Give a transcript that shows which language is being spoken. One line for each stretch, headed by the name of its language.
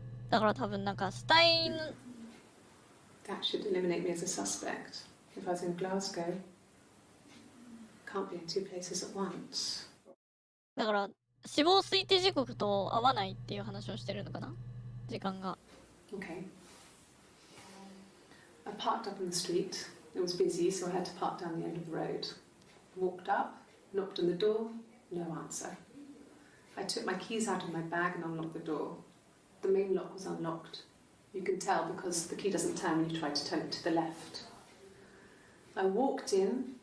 Japanese: だから多分なんか死体の
English: That should eliminate me as a suspect. If I was in Glasgow, can't be in two places at once.
Japanese: だから死亡推定時刻と合わないっていう話をしてるのかな、時間が。
English: Okay. I parked up on the street. It was busy, so I had to park down the end of the road. Walked up, knocked on the door, no answer. I took my keys out of my bag and unlocked the door. The main lock was unlocked. You can tell because the key doesn't turn when you try to turn it to the left. I walked in.